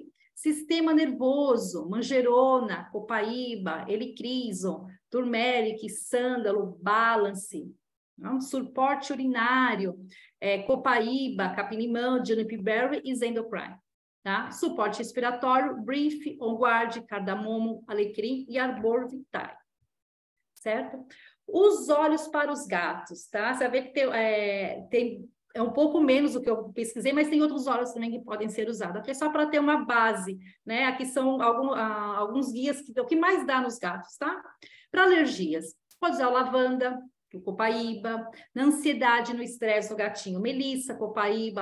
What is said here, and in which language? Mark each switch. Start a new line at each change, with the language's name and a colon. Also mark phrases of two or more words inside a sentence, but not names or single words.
Portuguese: Sistema nervoso, manjerona, copaíba, helichrysum, turmeric, sândalo, balance. Não? Suporte urinário, copaíba, capim-limão,
English: juniper berry
Portuguese: e zendocrine. Tá? Suporte respiratório, brief, onguarde, cardamomo, alecrim e arbor vitae. Certo? Os olhos para os gatos, tá? Você vai ver que é um pouco menos do que eu pesquisei, mas tem outros óleos também que podem ser usados. Aqui é só para ter uma base, né? Aqui são alguns guias o que mais dá nos gatos, tá? Para alergias, pode usar lavanda, o copaíba, na ansiedade, no estresse, no gatinho, melissa, copaíba,